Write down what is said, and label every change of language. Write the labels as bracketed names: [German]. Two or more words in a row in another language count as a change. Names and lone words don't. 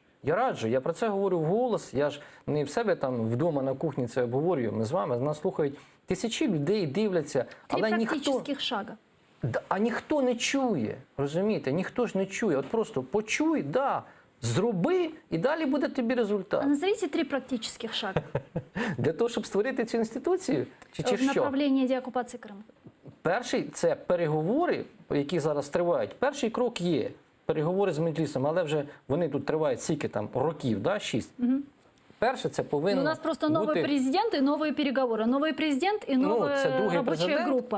[Ukrainian] Я раджу, я про це говорю вголос, я ж не в себе там вдома на кухні це обговорюю, ми з вами, нас слухають тисячі людей, дивляться, але [Russian] практических шага. [Ukrainian] А ніхто не чує, розумієте, ніхто ж не чує. От просто почуй, зроби, і далі буде тобі результат. А [Russian] назовите 3 практических шага. [Ukrainian] Для того, щоб створити цю інституцію? Чи [Russian] В [Ukrainian] що? [Russian] направлении деоккупации Крыма. [Ukrainian] Перший – це переговори, які зараз тривають. Перший крок є переговори з Меджлісом, але вже вони тут тривають скільки там років, 6. Перше, це повинно У нас просто новий бути... президент і нові переговори. Новий президент і нова робоча група.